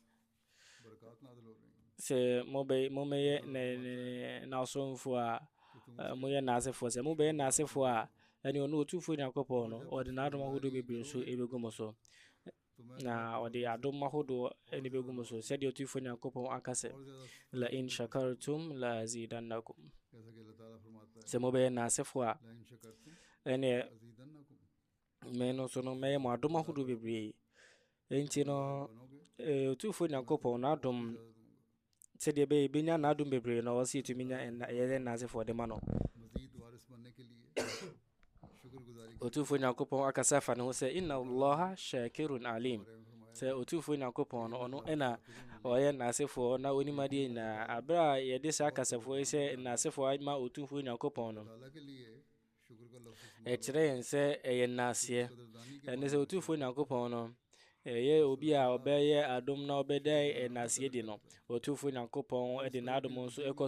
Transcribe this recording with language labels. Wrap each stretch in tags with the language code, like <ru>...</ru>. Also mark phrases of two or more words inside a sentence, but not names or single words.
<ak>sɛ mobɛyɛ n'asomfoɔ a moyɛ n'asefoɔ sɛ mobɛyɛ n'asefoɔ a ɛne ɔno ɔtufoɔ Nyankopɔn no ɔde n'adom ahodoɔ bebree nso ɛbɛgu mo so na ɔde adom ahodoɔ ɛne bɛgu mo so sɛdeɛ ɔtufoɔ Nyankopɔn aka sɛ</ak> <ar>لئن شكرتم لأزيدنكم</ar> <ak>sɛ mobɛyɛ n'asefoɔ a ɛne me no so no mɛyɛ mo adom ahodoɔ bebree enti no ɔtufoɔ Nyankopɔn n'adom sɛdeɛ ɛbɛyɛ bɛnya n'adom bebree na ɔsɛ yɛtumi nya yɛyɛ n'asefoɔ de ma no ɔtufoɔ Nyankopɔn akasa fa ne ho sɛ</ak> <ar>إن الله شاكر عليم</ar> <ak>sɛ ɔtufoɔ Nyankopɔn no ɔno ɛna ɔyɛ n'asefoɔ na onim adeɛ nyinaa aberɛ a yɛde saa kasafoɔ yi sɛ n'asefoɔ ma ɔtufoɔ Nyankopɔn no ɛkyerɛ yɛn sɛ ɛyɛ nnaseɛ ɛne sɛ ɔtufoɔ Nyankopɔn no ɛyɛ obi a ɔbɛyɛ adom na ɔbɛda nnaseɛ di no ɔtufoɔ Nyankopɔn ɛde n'adom nso ɛkɔ</ak>